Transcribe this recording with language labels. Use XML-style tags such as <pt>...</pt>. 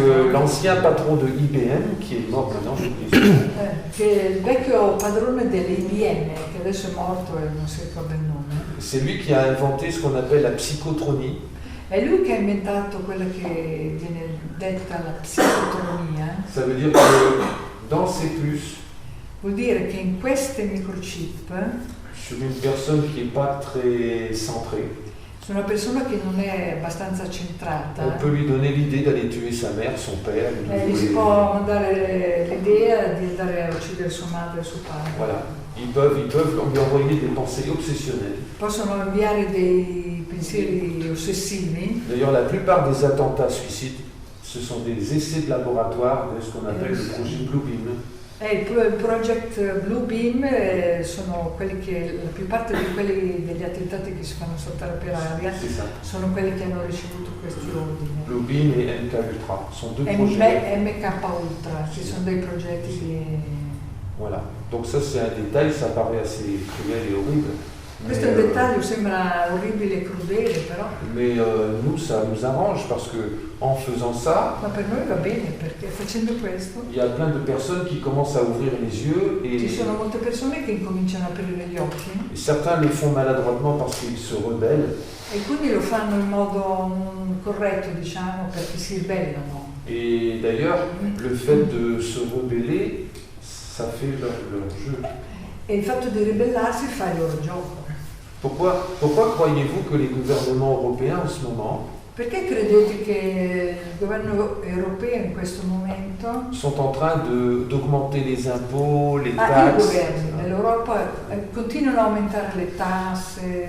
<fr>que l'ancien patron de IBM, qui est mort maintenant, je vous dis,</fr> <it>che il vecchio padrone dell'IBM, che adesso è morto e non si ricorda il nome,</it> <fr>c'est lui qui a inventé ce qu'on appelle la psychotronie.</fr> <it>è lui che ha inventato quella che viene detta la psicotronia.</it> <fr>Ça veut dire que dans ces puces,</fr> <it>Vuol dire che in queste microchip,</it> <fr>sur une personne qui n'est pas très centrée,</fr> <it>su una persona che non è abbastanza centrata,</it> <fr>on peut lui donner l'idée d'aller tuer sa mère, son père.</fr> <it>gli si può mandare l'idea di andare a uccidere sua madre e suo padre.</it> <fr>Voilà. Ils peuvent lui envoyer des pensées obsessionnelles.</fr> <it>Possono inviare dei pensieri ossessivi.</it> <fr>D'ailleurs, la plupart des attentats suicides, ce sont des essais de laboratoire de ce qu'on appelle le projet Blue Beam.</fr> <it>Il project Blue Beam sono quelli che, la più parte di quelli degli attentati che si fanno saltare per aria sono quelli che hanno ricevuto questi ordini.</it> <fr>Blue Beam et MK Ultra sont deux projets.</fr> <it>MK Ultra, ci sono dei progetti di...</it> <fr>Voilà. Donc ça c'est un détail, ça paraît assez cruel et horrible.</fr> <it>Questo è un dettaglio, sembra orribile e crudele, però.</it> <fr>Mais nous, ça nous arrange parce que en faisant ça,</fr> <it>Ma per noi va bene, perché facendo questo</it> <fr>il y a plein de personnes qui commencent à ouvrir les yeux</fr> <it>ci</it> <fr>et</fr> <it>sono molte persone che incominciano a aprire gli occhi</it> <fr>certains le font maladroitement parce qu'ils se rebellent.</fr> <it>e quindi lo fanno in modo corretto, diciamo, perché si ribellano.</it> <fr>Et d'ailleurs, le fait de se rebeller, ça fait leur jeu.</fr> <it>E il fatto di ribellarsi fa il loro gioco.</it> <fr>Pourquoi croyez-vous que les gouvernements européens en ce moment</fr> <it>Perché credete che il governo europeo in questo momento,</it> <fr>sont en train d'augmenter les impôts, les</fr> <it>i</it> <fr>taxes</fr> <it>governi dell'Europa continuano a aumentare le tasse</it>